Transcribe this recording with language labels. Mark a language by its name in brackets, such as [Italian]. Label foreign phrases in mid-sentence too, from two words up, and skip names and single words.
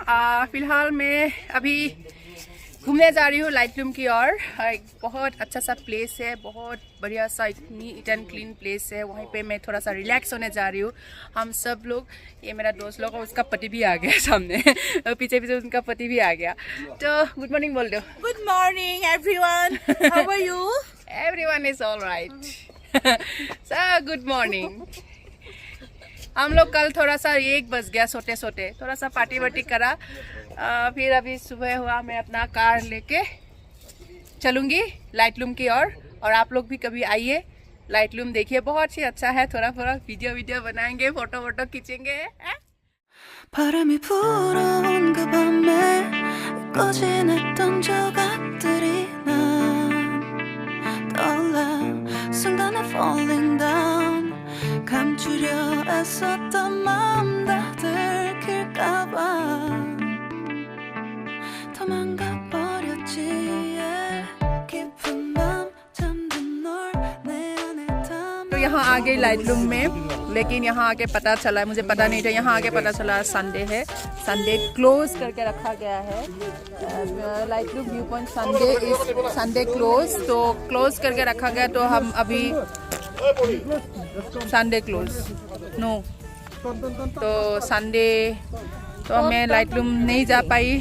[Hindi] फिलहाल मैं अभी घूमने जा रही हूँ लाइटलूम की ओर। एक बहुत अच्छा सा प्लेस है, बहुत बढ़िया सा, [English] neat and clean place [Hindi] है। वहीं पे मैं थोड़ा सा रिलैक्स होने जा रही हूँ। हम सब लोग, ये मेरा दोस्त लोग और उसका पति भी आ गया सामने पीछे पीछे उनका पति भी आ गया। तो [English] good morning [Hindi] बोल दो। [English] good morning everyone, how are you? everyone is alright. so good morning. [Hindi] हम लोग कल थोड़ा सा 1 बज गया सोते सोते, थोड़ा सा पार्टी वार्टी करा। फिर अभी सुबह हुआ, मैं अपना कार लेके चलूँगी लाइटलूम की ओर। और आप लोग भी कभी आइए, लाइटलूम देखिए, बहुत ही अच्छा है। थोड़ा थोड़ा वीडियो बनाएंगे, फोटो खींचेंगे। [Korean] 바람이 불어온 그 밤에 꺼지냈던 조각들이 난 떠올라 순간에 [English] falling down [Korean] 감추려 애썼던 마음 다 들킬까봐 도망가 버렸지 깊은 밤 잠든 널 내 안에 담아। [Hindi] तो यहाँ आ गई लाइटलूम में, लेकिन यहाँ आके पता चला, मुझे पता नहीं था, यहाँ आके पता चला संडे है, [English] Sunday close [Hindi] करके रखा गया है। लाइटलूम [English] view point Sunday close, [Hindi] तो क्लोज करके रखा गया। तो हम अभी [English] Sunday close no, [Hindi] तो संडे तो मैं लाइटलूम नहीं जा पाई।